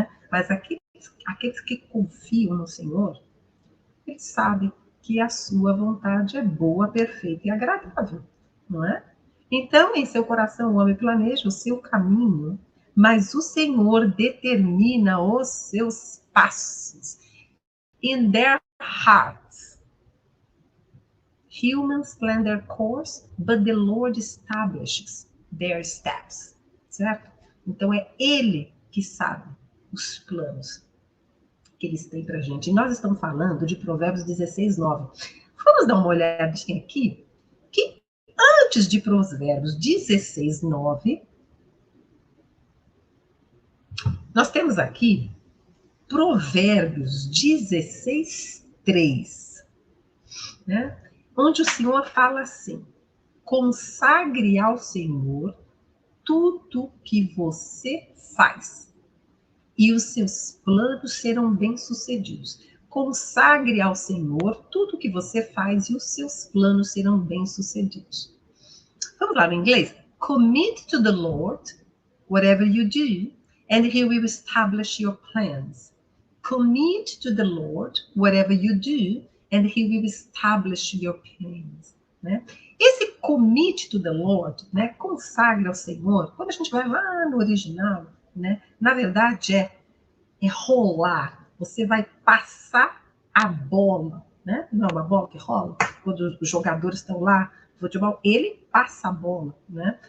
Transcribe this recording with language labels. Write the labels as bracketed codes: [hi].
[pt] Mas aqueles que confiam no Senhor, eles sabem que a sua vontade é boa, perfeita e agradável, não é? Então, em seu coração, o homem planeja o seu caminho, mas o Senhor determina os seus passos. [en] In their hearts, humans plan their course, but the Lord establishes their steps, certo? [pt] Então, é Ele que sabe os planos que eles têm para a gente. E nós estamos falando de Provérbios 16, 9. Vamos dar uma olhadinha aqui, que antes de Provérbios 16, 9, nós temos aqui Provérbios 16, 3, né? Onde o Senhor fala assim: consagre ao Senhor tudo que você faz, e os seus planos serão bem-sucedidos. Consagre ao Senhor tudo que você faz, e os seus planos serão bem-sucedidos. Vamos lá no inglês? [en] Commit to the Lord whatever you do, and He will establish your plans. Commit to the Lord whatever you do, and He will establish your plans. [pt] Né? Esse [en] commit to the Lord, [pt] né, consagre ao Senhor, quando a gente vai lá no original, né, na verdade é rolar. Você vai passar a bola, né? Não é uma bola que rola? Quando os jogadores estão lá, futebol, ele passa a bola, né?